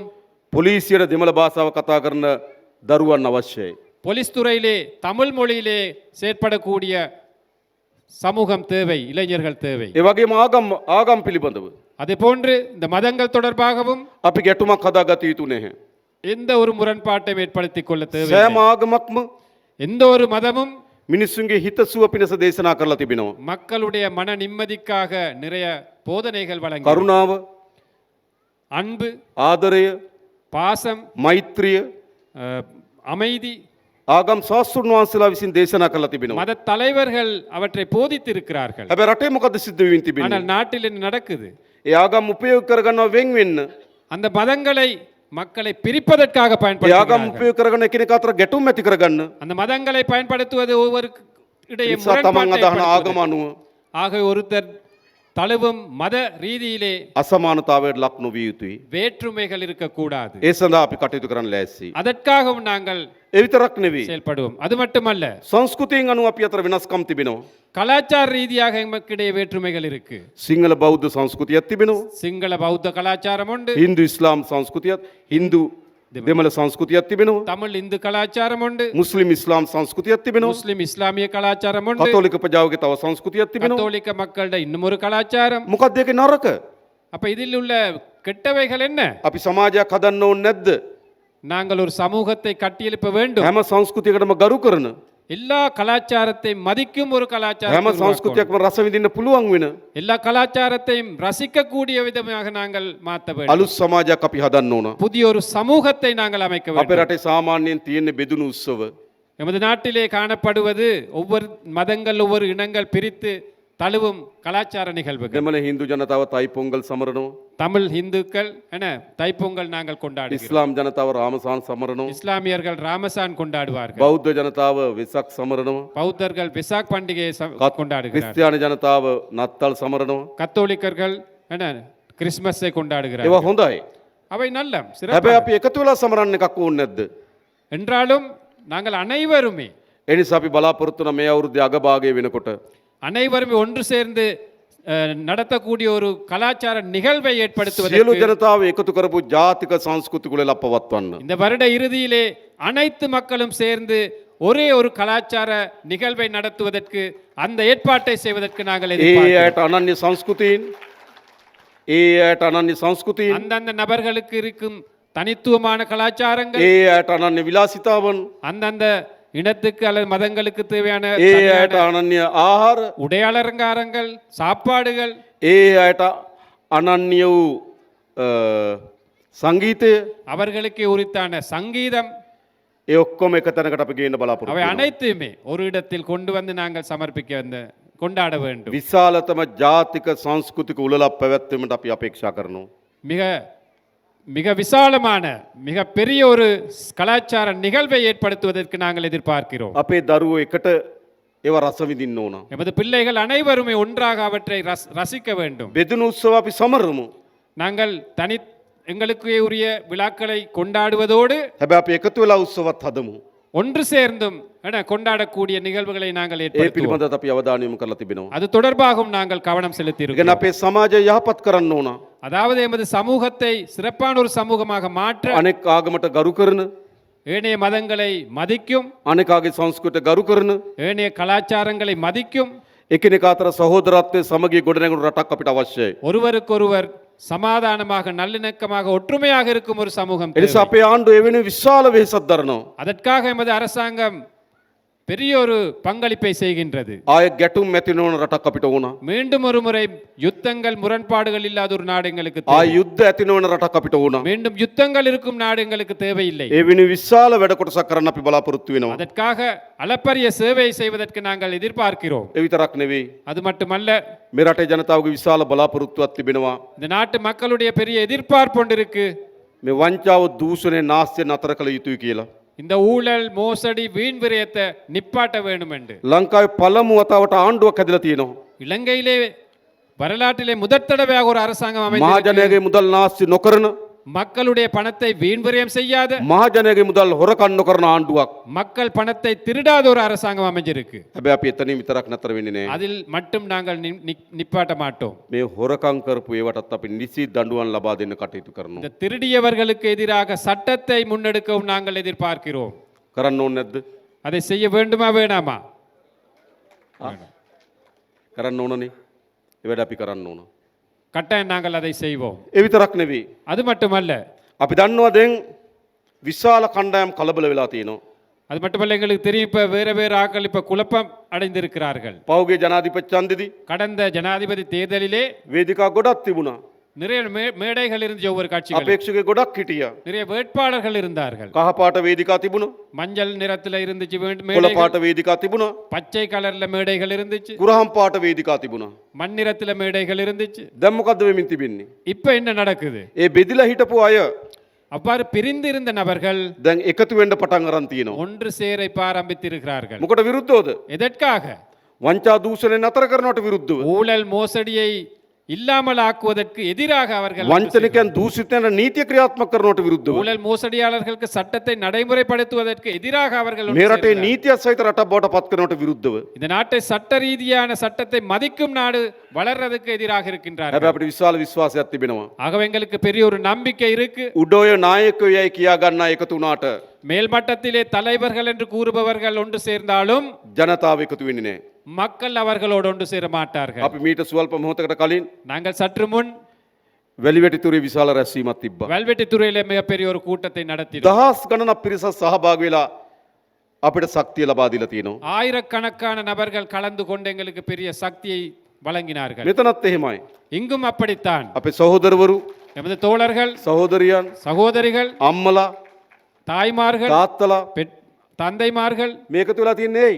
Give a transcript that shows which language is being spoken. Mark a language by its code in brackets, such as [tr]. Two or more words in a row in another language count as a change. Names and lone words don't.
[si] පොලිසියට දෙමළ භාෂාව කතා කරන දරුවන් අවශ්‍යයි. [ta] போலீஸ் துறையிலே தமிழ் மொழியிலே செயற்படக்கூடிய சமூகம் தேவை, இளைஞர்கள் தேவை. [si] ඒ වගේම ආගම් පිළිබඳව [ta] அதே போன்று இந்த மதங்கள் தொடர்பாகவும் [si] අපි ගැටුමක් හදාගත යුතු නැහැ. [ta] எந்த ஒரு முரண்பாட்டையும் ஏற்படுத்திக் கொள்ள தேவை. [si] සෑම ආගමක්ම [ta] எந்த ஒரு மதமும் [si] මිනිස්සුන්ගේ හිතසුව පිණිස දේශනා කරලා තිබෙනවා. [ta] மக்களுடைய மன நிம்மதிக்காக நிறைய போதனைகள் வழங்கி [si] කරුණාව, [ta] அன்பு, [si] ආදරය, [ta] பாசம், [si] මෛත්‍රිය [ta] அமைதி [si] ආගම් ශාස්ත්‍රඥ වහන්සේලා විසින් දේශනා කරලා තිබෙනවා. [ta] மத தலைவர்கள் அவற்றை போதித்திருக்கிறார்கள். [si] හැබැයි රටේ මොකද සිද්ධ වෙමින් තිබෙන්නේ? [ta] ஆனால் நாட்டில் என்ன நடக்குது? [si] ඒ ආගම් උපයෝග කරගන්නවා වෙන් වෙන්න. [ta] அந்த மதங்களை மக்களை பிரிப்பதற்காக [si] ඒ ආගම් [ta] பயன்படுத்துகிறார்கள். [si] උපයෝග කරගෙන එකිනෙක අතර ගැටුම් ඇති කරගන්න. [ta] அந்த மதங்களை பயன்படுத்துவது ஒவ்வொருக்கு இடையே [si] නිසා තමන් [ta] முரண்பாட்டை [si] අදහන ආගම [ta] ஏற்படுத்துவது. [si] අනුව [ta] ஆகவே ஒருத்தர் தழுவும் மத ரீதியிலே [si] අසමානතාවයට ලක් නොවිය යුතුයි. [ta] வேற்றுமைகள் இருக்கக்கூடாது. [si] ඒ සඳහා අපි කටයුතු කරන්න ලෑස්ති. [ta] அதற்காகவும் நாங்கள் [si] ඒ විතරක් නෙවෙයි. [ta] செயல்படுவோம். அது மட்டுமல்ல, [si] සංස්කෘතියෙන් අනුව අපි අතර වෙනස්කම් තිබෙනවා. [ta] கலாச்சார ரீதியாக எமக்கிடையே வேற்றுமைகள் இருக்கு. [si] සිංහල බෞද්ධ සංස්කෘතියක් තිබෙනවා. [ta] சிங்கள பௌத்த கலாச்சாரம் உண்டு, [si] හින්දු ඉස්ලාම් සංස්කෘතියක්, හින්දු දෙමළ සංස්කෘතියක් තිබෙනවා. [ta] தமிழ் இந்து கலாச்சாரம் உண்டு, [si] මුස්ලිම් ඉස්ලාම් සංස්කෘතියක් තිබෙනවා. [ta] முஸ்லிம் இஸ்லாமிய கலாச்சாரம் உண்டு, [si] කතෝලික ප්‍රජාවගේ තව සංස්කෘතියක් තිබෙනවා. [ta] கத்தோலிக்க மக்களோட இன்னும் ஒரு கலாச்சாரம். [si] මොකක්ද ඒකේ නරක? [ta] அப்ப இதில் உள்ள கெட்டவைகள் என்ன? [si] අපි සමාජයක් හදන්න ඕනේ නැද්ද? [ta] நாங்கள் ஒரு சமூகத்தை கட்டியெழுப்ப வேண்டும். [si] හැම සංස්කෘතියකටම ගරු කරන, [ta] எல்லா கலாச்சாரத்தையும் மதிக்கும் ஒரு [si] හැම [ta] கலாச்சாரம், [si] සංස්කෘතියක්ම රස විඳින්න පුළුවන් වෙන [ta] எல்லா கலாச்சாரத்தையும் ரசிக்கக்கூடிய விதமாக நாங்கள் மாற்ற வேண்டும். [si] අලුත් සමාජයක් අපි හදන්න ඕන. [ta] புதிய ஒரு சமூகத்தை நாங்கள் அமைக்க [si] අපේ [ta] வேண்டும். [si] රටේ සාමාන්‍යයෙන් තියෙන බෙදුණු උත්සව [ta] எமது நாட்டிலே காணப்படுவது ஒவ்வொரு மதங்கள், ஒவ்வொரு இனங்கள் பிரித்து தழுவும் கலாச்சார நிகழ்வுகள். [si] දෙමළ හින්දු ජනතාව තයි පොංගල් සමරනවා. [ta] தமிழ் இந்துக்கள் என தைப்பொங்கல் நாங்கள் கொண்டாடுகிறோம். [si] ඉස්ලාම් ජනතාව රාමසාන් සමරනවා. [ta] இஸ்லாமியர்கள் ராமசான் கொண்டாடுவார்கள். [si] බෞද්ධ ජනතාව වෙසක් සමරනවා. [ta] பௌத்தர்கள் விசாக் பண்டிகையை கொண்டாடுகிறார்கள். [si] ක්‍රිස්තියානි ජනතාව නත්තල් සමරනවා. [ta] கத்தோலிக்கர்கள் என கிறிஸ்மஸை [si] ඒවා [ta] கொண்டாடுகிறார்கள். [si] හොඳයි. [ta] அவை நல்ல [si] හැබැයි [ta] சிறப்பு. [si] අපි එකතු වෙලා සමරන්න එකක් ඕනේ නැද්ද? [ta] என்றாலும் நாங்கள் அனைவருமே [si] ඒ නිසා අපි බලාපොරොත්තු වෙන මේ අවුරුද්දේ අගභාගයේ වෙනකොට [ta] அனைவருமே ஒன்று சேர்ந்து நடத்தக்கூடிய ஒரு கலாச்சார நிகழ்வை [si] සියලු [ta] ஏற்படுத்துவதற்கு [si] ජනතාව එකතු කරපු ජාතික සංස්කෘතික කුලෙල පවත්වන්න. [ta] இந்த வருட இறுதியிலே அனைத்து மக்களும் சேர்ந்து ஒரே ஒரு கலாச்சார நிகழ்வை நடத்துவதற்கு அந்த ஏற்பாட்டை செய்வதற்கு நாங்கள் [si] ඒ [ta] எதிர்பார்க்கிறோம். [si] අයට අනන්‍ය සංස්කෘතීන්, ඒ අයට අනන්‍ය සංස්කෘතීන්, [ta] அந்தந்த நபர்களுக்கு இருக்கும் தனித்துவமான கலாச்சாரங்கள், [si] ඒ අයට අනන්‍ය විලාසිතාවන්, [ta] அந்தந்த இனத்துக்கு அல்லது மதங்களுக்கு தேவையான [si] ඒ අයට අනන්‍ය ආහාර, [ta] உடையாளங்காரங்கள், சாப்பாடுகள், [si] ඒ අයට අනන්‍ය වූ සංගීතය, [ta] அவர்களுக்கு உரித்தான சங்கீதம், [si] ඒ ඔක්කොම එක තැනකට අපි ගේන්න බලාපොරොත්තු [ta] அவை [si] වෙනවා. [ta] அனைத்துமே ஒரு இடத்தில் கொண்டு வந்து நாங்கள் சமர்ப்பிக்க கொண்டாட வேண்டும். [si] විශාලතම ජාතික සංස්කෘතික උළෙලක් පැවැත්වීමට අපි අපේක්ෂා කරනවා. [ta] மிக மிக விசாலமான மிக பெரிய ஒரு கலாச்சார நிகழ்வை ஏற்படுத்துவதற்கு நாங்கள் எதிர்பார்க்கிறோம். [si] අපේ දරුවෝ එකට ඒවා රස විඳින්න ඕන. [ta] எமது பிள்ளைகள் அனைவருமே ஒன்றாக அவற்றை ரசிக்க வேண்டும். [si] බෙදුණු උත්සව අපි සමරමු. [ta] நாங்கள் எங்களுக்கு உரிய விழாக்களை கொண்டாடுவதோடு [si] හැබැයි අපි එකතු වෙලා උත්සවත් හදමු. [ta] ஒன்று சேர்ந்தும் கொண்டாடக்கூடிய நிகழ்வுகளை நாங்கள் [si] ඒ [ta] ஏற்படுத்துவோம். [si] පිළිබඳව අපි අවධානය යොමු කරලා තිබෙනවා. [ta] அது தொடர்பாகவும் நாங்கள் கவனம் [si] ඉතින් [ta] செலுத்தியிருக்கிறோம். [si] අපේ සමාජය යහපත් කරන්න ඕන. [ta] அதாவது எமது சமூகத்தை சிறப்பான ஒரு சமூகமாக மாற்ற [si] අනෙක් ආගමට ගරු කරන, [ta] ஏனைய மதங்களை மதிக்கும், [si] අනෙකාගේ සංස්කෘතියට ගරු කරන, [ta] ஏனைய கலாச்சாரங்களை மதிக்கும், [si] එකිනෙකා අතර සහෝදරත්වයේ සමගිය ගොඩනැගුණු රටක් අපිට අවශ්‍යයි. [ta] ஒருவருக்கொருவர் சமாதானமாக நல்லிணக்கமாக ஒற்றுமையாக இருக்கும் ஒரு சமூகம் [si] ඒ නිසා [ta] தேவை. [si] අපේ ආණ්ඩුව එවැනි විශාල වෙහෙසක් දරනවා. [ta] அதற்காக எமது அரசாங்கம் பெரிய ஒரு பங்களிப்பை செய்கின்றது. [si] ආයෙ ගැටුම් ඇති නොවන රටක් අපිට ඕන. [ta] மீண்டும் ஒரு முறை யுத்தங்கள் முரண்பாடுகள் இல்லாத ஒரு நாடு எங்களுக்கு தேவை. [si] ආයෙ යුද්ධ ඇති නොවන රටක් අපිට ඕන. [ta] மீண்டும் யுத்தங்கள் இருக்கும் நாடு எங்களுக்கு தேவையில்லை. [si] ඒ වෙනුවෙන් විශාල වැඩ කොටසක් කරන්න අපි බලාපොරොත්තු වෙනවා. [ta] அதற்காக அளப்பரிய சேவை செய்வதற்கு நாங்கள் எதிர்பார்க்கிறோம். [si] ඒ විතරක් නෙවෙයි. [ta] அது மட்டுமல்ல, [si] මේ රටේ ජනතාවගේ විශාල බලාපොරොත්තුවක් තිබෙනවා. [ta] இந்த நாட்டு மக்களுடைய பெரிய எதிர்பார்ப்பு ஒன்று இருக்கு. [si] මේ වංචාව දූෂණය නාස්තිය නතර කළ යුතුයි කියලා. [ta] இந்த ஊழல் மோசடி வீண் விரயத்தை நிப்பாட்ட வேண்டும் என்று [si] ලංකාවේ පළමු වතාවට ආණ්ඩුවක් හැදලා තියෙනවා. [ta] இலங்கையிலே வரலாற்றிலே முதற் தடவையாக ஒரு அரசாங்கம் அமைந்து [si] මහජනයාගේ මුදල් නාස්ති නොකරන [ta] மக்களுடைய பணத்தை வீண் விரயம் செய்யாத [si] මහජනයාගේ මුදල් හොරකම් නොකරන ආණ්ඩුවක්. [ta] மக்கள் பணத்தை திருடாத ஒரு அரசாங்கம் அமைஞ்சிருக்கு. [si] හැබැයි අපි එතනින් විතරක් නතර වෙන්නේ නැහැ. [ta] அதில் மட்டும் நாங்கள் நிப்பாட்ட மாட்டோம். [si] මේ හොරකම් කරපු ඒවටත් අපි නිසි දඬුවම් ලබා දෙන්න කටයුතු කරනවා. [ta] இந்த திருடியவர்களுக்கு எதிராக சட்டத்தை முன்னெடுக்கவும் நாங்கள் எதிர்பார்க்கிறோம். [si] කරන්න ඕනේ නැද්ද? [ta] அதை செய்ய வேண்டுமா வேணாமா? [si] කරන්න ඕනනේ. ඒ වැඩ අපි කරන්න ඕන. [ta] கட்டாயம் நாங்கள் அதை செய்வோம். [si] ඒ විතරක් නෙවෙයි. [ta] அது மட்டுமல்ல, [si] අපි දන්නවා දැන් විශාල කණ්ඩායම් කලබල වෙලා තියෙනවා. [ta] அது மட்டுமல்ல, எங்களுக்கு தெரியும் இப்ப வேற வேற ஆக்கள் இப்ப குழப்பம் அடைந்திருக்கிறார்கள். [si] පෞගේ ජනාධිපති ඡන්දෙදි [ta] கடந்த ஜனாதிபதி தேர்தலிலே [si] වේදිකා ගොඩක් තිබුණා. [ta] நிறைய மேடைகள் இருந்துச்சு, ஒவ்வொரு கட்சிகள் [si] අපේක්ෂක ගොඩක් හිටියා. [ta] நிறைய வேட்பாளர்கள் இருந்தார்கள். [si] කහ පාට වේදිකා තිබුණා. [ta] மஞ்சள் நிறத்துல இருந்துச்சு [si] කොළ [ta] மேடைகள், [si] පාට වේදිකා තිබුණා. [ta] பச்சை கலர்ல மேடைகள் இருந்துச்சு, [si] කුරහම් පාට වේදිකා තිබුණා. [ta] மண்ணிறத்துல மேடைகள் இருந்துச்சு. [si] දැන් මොකද්ද වෙමින් තිබෙන්නේ? [ta] இப்ப என்ன நடக்குது? [si] ඒ බෙදිලා හිටපු අය [ta] அவ்வாறு பிரிந்திருந்த நபர்கள் [si] දැන් එකතු වෙන්න පටන් අරන් තියෙනවා. [ta] ஒன்று சேர இப்ப ஆரம்பித்திருக்கிறார்கள். [si] මොකට විරුද්ධවද? [ta] எதற்காக? [si] වංචා දූෂණය නතර කරනවට විරුද්ධව. [ta] ஊழல் மோசடியை இல்லாமல் ஆக்குவதற்கு எதிராக அவர்கள் [si] වංචනිකයන් දූෂිතයන් නීතිය ක්‍රියාත්මක කරනවට විරුද්ධව. [ta] ஊழல் மோசடியாளர்களுக்கு சட்டத்தை நடைமுறைப்படுத்துவதற்கு எதிராக அவர்கள் ஒன்று [si] මේ රටේ [ta] சேர்ந்தார்கள். [si] නීතිය සහිත රටක් බවට පත් කරනවට විරුද්ධව. [ta] இந்த நாட்டை சட்ட ரீதியான சட்டத்தை மதிக்கும் நாடு வளர்றதுக்கு எதிராக இருக்கின்றார்கள். [si] හැබැයි අපිට විශාල විශ්වාසයක් තිබෙනවා. [ta] ஆகவே எங்களுக்கு பெரிய ஒரு நம்பிக்கை இருக்கு. [si] උඩෝය නායකයෝ යයි කියා ගන්න අය එකතු වුණාට [ta] மேல்மட்டத்திலே தலைவர்கள் என்று கூறுபவர்கள் ஒன்று சேர்ந்தாலும் [si] ජනතාව එකතු වෙන්නේ නැහැ. [ta] மக்கள் அவர்களோடு ஒன்று சேர மாட்டார்கள். [si] අපි මීට සුවල්ප මොහොතකට කලින් [ta] நாங்கள் சற்று முன் [si] වැලිවැටිතුරේ විශාල රැස්වීමක් තිබ්බා. [ta] வல்வெட்டித்துறையிலே மிகப்பெரிய ஒரு கூட்டத்தை நடத்தினோம். [si] දහස් ගණනක් පිරිසක් සහභාගී වෙලා අපිට ශක්තිය ලබා දීලා තියෙනවා. [ta] ஆயிரக்கணக்கான நபர்கள் கலந்து கொண்டு எங்களுக்கு பெரிய சக்தியை வழங்கினார்கள். [si] මෙතනත් එහෙමයි. [ta] இங்கும் அப்படித்தான். [si] අපේ සහෝදරවරු, [ta] எமது தோழர்கள், [si] සහෝදරියන්, [ta] சகோதரிகள், [si] අම්මලා, [ta] தாய்மார்கள், [si] තාත්තලා [ta] தந்தைமார்கள், [si] මේකතු වෙලා තියන්නේ ඇයි?